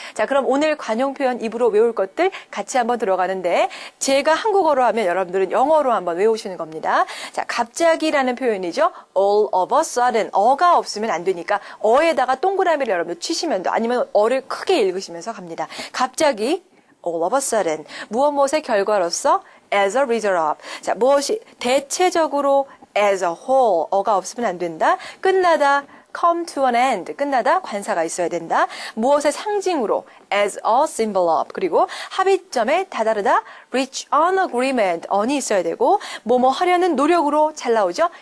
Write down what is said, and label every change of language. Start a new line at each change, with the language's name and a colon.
Korean: 자, 그럼 오늘 관용 표현 입으로 외울 것들 같이 한번 들어가는데 제가 한국어로 하면 여러분들은 영어로 한번 외우시는 겁니다. 자, 갑자기라는 표현이죠.
English: all of a sudden.
Korean: 어가 없으면 안 되니까 어에다가 동그라미를 여러분들 치시면 돼. 아니면 어를 크게 읽으시면서 갑니다. 갑자기
English: all of a sudden.
Korean: 무엇의 결과로서
English: as a result of.
Korean: 자, 무엇이 대체적으로
English: as a whole.
Korean: 어가 없으면 안 된다. 끝나다
English: come to an end,
Korean: 끝나다 관사가 있어야 된다. 무엇의 상징으로
English: as a symbol of,
Korean: 그리고 합의점에 다다르다
English: reach an agreement,
Korean: on이 있어야 되고 뭐뭐 하려는 노력으로 잘 나오죠.